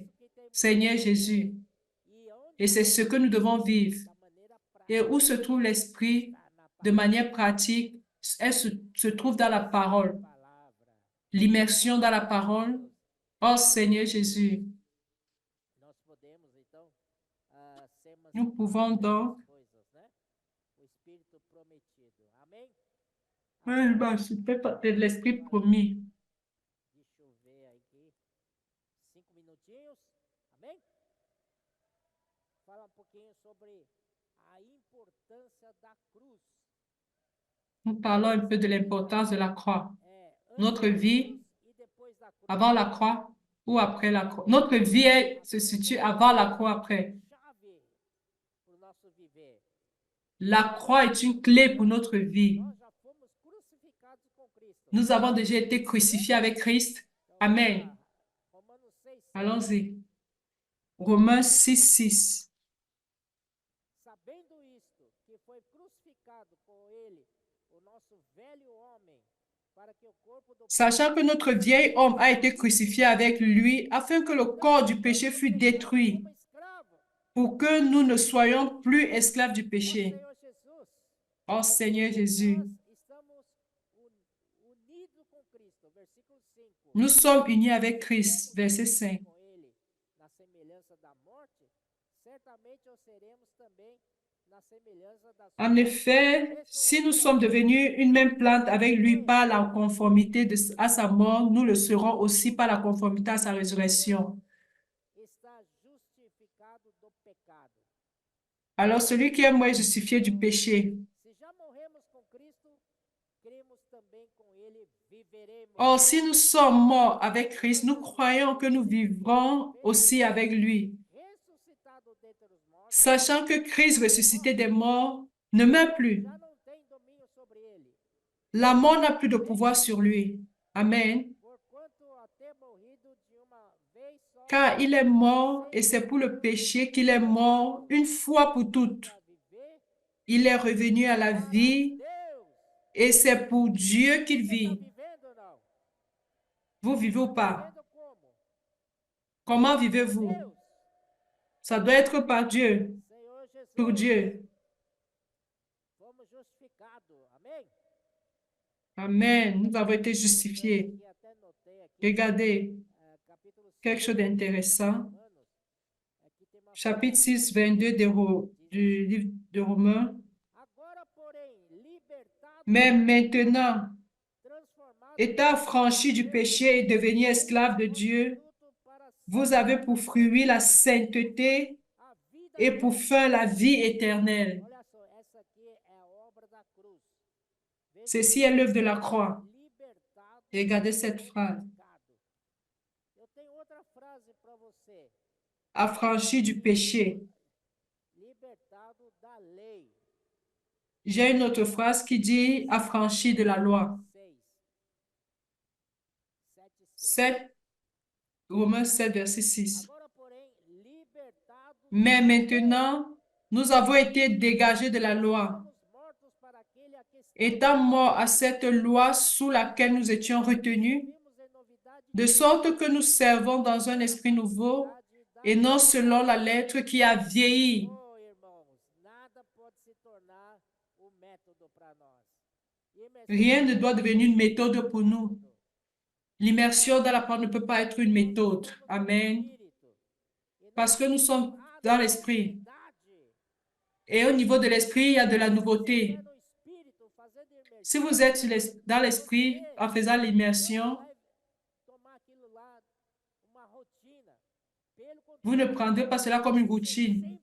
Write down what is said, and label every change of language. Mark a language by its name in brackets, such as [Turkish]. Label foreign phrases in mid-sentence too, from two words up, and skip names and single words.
[French] Seigneur Jésus. [Portuguese] E onde [French] Et c'est ce que nous devons vivre. [Portuguese] da maneira prática [French] Et où se trouve l'Esprit de manière pratique, elle se trouve dans la parole. [Portuguese] palavra. [French] L'immersion dans la parole. Oh Seigneur Jésus. Nous pouvons donc [Portuguese] coisas, né? O Espírito prometido. Amém? [French] participer de l'esprit promis. [Portuguese] Deixa eu ver aqui. 5 minutinhos. Amém? Fala um pouquinho sobre a importância da cruz. [French] Nous parlons un peu de l'importance de la croix. [Portuguese] Antes [French] Notre [Portuguese] da [French] vie [Portuguese] cruz e depois da cruz. [French] avant la croix ou après la croix. Notre vie se situe avant la croix, après. [Portuguese] Chave para o nosso viver. [French] La croix est une clé pour notre vie. [Portuguese] Nós já fomos crucificados com Cristo. [French] Nous avons déjà été crucifiés avec Christ. [Portuguese] Então, Amen. Romanos 6, 6. [French] Allons-y. Romains 6, 6. [Portuguese] Sabendo isto, que foi crucificado com ele o nosso velho homem, para que o corpo do [French] Sachant que notre vieil homme a été crucifié avec lui, afin que le corps du péché fût détruit, [Portuguese] como escravo, [French] pour que nous ne soyons plus esclaves du [Portuguese] o [French] péché. [Portuguese] Senhor Jesus, [French] Oh Seigneur Jésus, [Portuguese] nós estamos unidos com Cristo. Versículo 5. [French] nous sommes unis avec Christ. Verset 5. [Portuguese] Com ele na semelhança da morte, certamente o seremos também na semelhança da sua [French] En effet, si nous sommes devenus une même plante avec lui par la conformité à sa mort, nous le serons aussi par la conformité à sa résurrection. [Portuguese] está justificado do pecado. [French] Alors celui qui est mort est justifié du péché. [Portuguese] Se já morremos com Cristo, cremos também com ele viveremos. [French] Or, si nous sommes morts avec Christ, nous croyons que nous vivrons aussi avec lui. [Portuguese] Ressuscitado dentre os mortos, [French] Sachant que Christ ressuscité des morts ne meurt plus. [Portuguese] já não tem domínio sobre ele, [French] La mort n'a plus de pouvoir sur lui. Amen. [Portuguese] porquanto a ter morrido de uma vez só [French] Car il est mort et c'est pour le péché qu'il est mort une fois pour toutes. [Portuguese] para viver, [French] Il est revenu à la vie [Portuguese] Deus. [French] et c'est pour Dieu qu'il [Portuguese] Está [French] vit. [Portuguese] vivendo ou não? [French] Vous vivez ou pas? [Portuguese] Vivendo como? [French] Comment vivez-vous? [Portuguese] Deus, [French] Ça doit être par Dieu, [Portuguese] Senhor Jesus. [French] pour Dieu. [Portuguese] Fomos justificados. Amém? Amen. [French] Nous avons été justifiés. [Portuguese] Aqui até notei aqui, [French] Regardez, [Portuguese] capítulo 6 [French] quelque chose d'intéressant. [Portuguese] Romanos. Aqui tem uma [French] Chapitre [Portuguese] frase. [French] 6, 22 du livre de Romains. [Portuguese] Agora, porém, libertado, [French] Mais maintenant, [Portuguese] transformado [French] étant affranchi du péché et devenu esclave de Dieu, [Portuguese] fruto para [French] vous avez pour fruit la sainteté [Portuguese] a vida. [French] et pour fin la vie éternelle. [Portuguese] Olha só, essa aqui é a obra da cruz. Veja, [French] Ceci est l'œuvre de la croix. [Portuguese] libertado [French] Regardez cette phrase. [Portuguese] do pecado. Eu tenho outra frase para você. [French] Affranchi du péché. [Portuguese] Libertado da lei. [French] J'ai une autre phrase qui dit affranchi de la loi. 6. 7, Romains 7, verset 6. [Portuguese] Agora, porém, libertado, [French] Mais maintenant, nous avons été dégagés de la loi, [Portuguese] somos mortos para aquele a que [French] étant morts à cette loi sous laquelle nous étions retenus, [Portuguese] vivemos em novidade [French] de sorte que nous servons dans un esprit nouveau [Portuguese] da [French] et non selon la lettre qui a vieilli. [Portuguese] Oh, irmãos, nada pode se tornar o método para nós. [French] Rien ne doit devenir une méthode pour nous. L'immersion dans la parole ne peut pas être une méthode. Amen. Parce que nous sommes dans l'esprit. Et au niveau de l'esprit, il y a de la nouveauté. Si vous êtes dans l'esprit en faisant l'immersion, vous ne prendrez pas cela comme une routine.